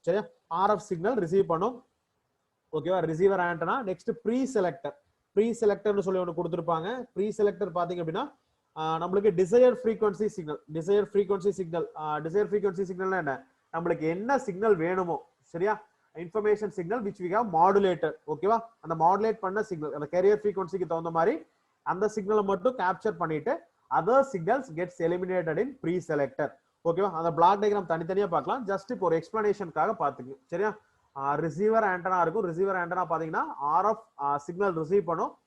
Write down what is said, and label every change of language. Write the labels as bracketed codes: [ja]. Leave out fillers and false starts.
[ta] சரியா, RF signal receive பண்ணும். ஓகேவா, receiver antenna. Next pre selector. Pre செலக்டர்னு சொல்லி ஒன்று கொடுத்துருப்பாங்க. ப்ரீ செலக்டர் பாத்தீங்க அப்படின்னா நம்மளுக்கு desire frequency signal. Desire frequency signal, desire frequency சிக்னல்னா என்ன, நம்மளுக்கு என்ன சிக்னல் வேணுமோ. [en] சரியா, information signal which we have modulated. [ta] ஓகேவா, அந்த மாடுலேட் பண்ண சிக்னல் அந்த கேரியர் ஃப்ரீக்வன்சிக்கு தகுந்த மாதிரி அந்த சிக்னலை மட்டும் கேப்சர் பண்ணிட்டு [en] other signals gets eliminated in pre-selector. [ta] ஓகேவா, அந்த பிளாக் டயக்ராம் தனித்தனியா பார்க்கலாம். ஜஸ்ட் இப்போ ஒரு எக்ஸ்பிளனேஷனுக்காக பாத்துங்க. சரியா, ரிசீவர் ஆண்டனா இருக்கும். ரிசீவர் ஆண்டனா பாத்தீங்கன்னா ஆர்எஃப் சிக்னல் ரிசீவ் பண்ணும்.